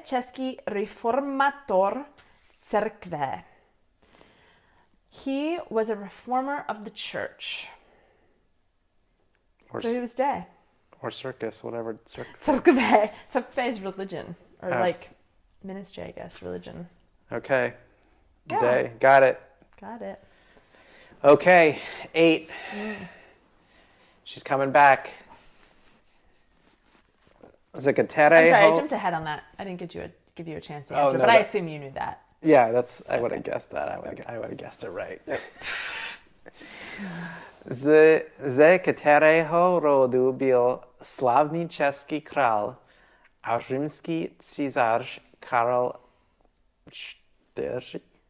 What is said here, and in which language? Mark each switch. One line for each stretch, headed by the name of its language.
Czech: Český reformátor církve.
English: He was a reformer of the church. So he was D. Or circus, whatever. Církve. Církve is religion. Or like ministry, I guess. Religion. Okay. Yeah. Day. Got it. Okay. 8. She's coming back. I'm sorry, I jumped ahead on that. I didn't give you a chance to answer, but I assume you knew that. Yeah, I would have guessed that. I would have guessed it right.
Czech: Ze kterého rodu byl slavný český král a římský císař Karel IV?